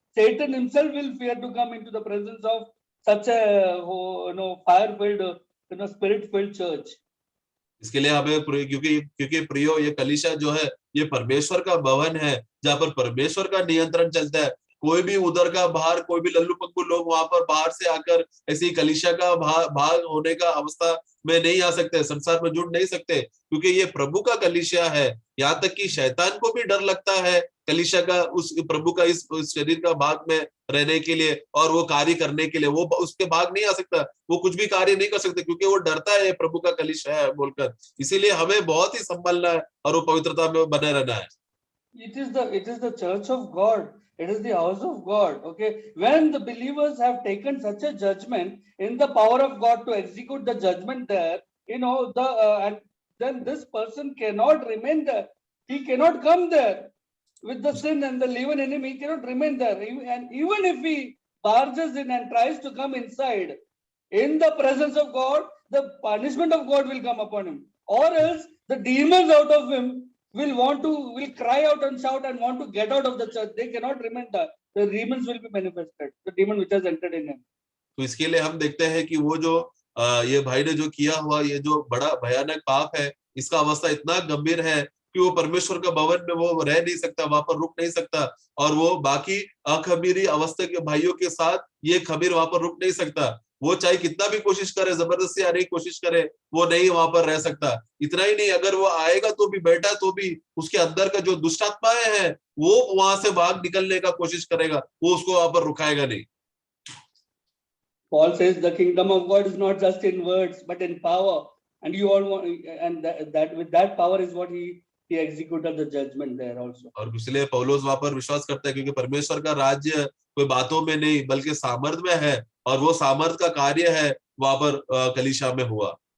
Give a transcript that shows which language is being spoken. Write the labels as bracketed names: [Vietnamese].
[English] Satan himself will fear to come into the presence of such a fire-filled, spirit-filled church. [Hindi] इसके लिए हमें, क्योंकि प्रियो ये कलीसिया जो है ये परमेश्वर का भवन है, जहाँ पर परमेश्वर का नियंत्रण चलता है। कोई भी उधर का बाहर, कोई भी लल्लू पग्गू लोग वहां पर बाहर से आकर ऐसी कलीसिया का भाग होने का अवस्था में नहीं आ सकते, संसार में जुड़ नहीं सकते, क्योंकि ये प्रभु का कलीसिया है। यहाँ तक कि शैतान को भी डर लगता है कलीसिया का, उस प्रभु का इस शरीर का भाग में रहने के लिए और वो कार्य करने के लिए। वो उसके भाग नहीं आ सकता, वो कुछ भी कार्य नहीं कर सकते, क्योंकि वो डरता है प्रभु का कलीसिया है बोलकर। इसीलिए हमें बहुत ही संभलना है और वो पवित्रता में बने रहना है। [English] It is the church of God. It is the house of God. Okay, when the believers have taken such a judgment in the power of God to execute the judgment there, and then this person cannot remain there. He cannot come there with the sin and the leaven in him. He cannot remain there. And even if he barges in and tries to come inside, in the presence of God, the punishment of God will come upon him, or else the demons out of him will cry out and shout and want to get out of the church. They cannot remain there. The demons will be manifested, the demon which has entered in him. [Hindi] तो इसके लिए हम देखते हैं कि वो जो ये भाई ने जो किया हुआ ये जो बड़ा भयानक पाप है, इसका अवस्था इतना गंभीर है कि वो परमेश्वर का भवन में वो रह नहीं सकता, वहां पर रुक नहीं सकता, और वो बाकी अखमीरी अवस्था के भाइयों के साथ ये खमीर वहां पर रुक नहीं सकता। वो चाहे कितना भी कोशिश करे, जबरदस्ती आने की कोशिश करे, वो नहीं वहां पर रह सकता। इतना ही नहीं, अगर वो आएगा तो भी, बैठा तो भी, उसके अंदर का जो दुष्टात्माएं हैं वो वहां से भाग निकलने का कोशिश करेगा, वो उसको वहां पर रुकाएगा नहीं। [English] Paul says the kingdom of God is not just in words but in power, and you all want, and that with that power is what he executed the judgment there also. [Hindi] और इसलिए पौलुस वहां पर विश्वास करता है, क्योंकि परमेश्वर का राज्य कोई बातों में नहीं बल्कि सामर्थ में है, और वो सामर्थ का कार्य है वहां पर कलीसिया में हुआ।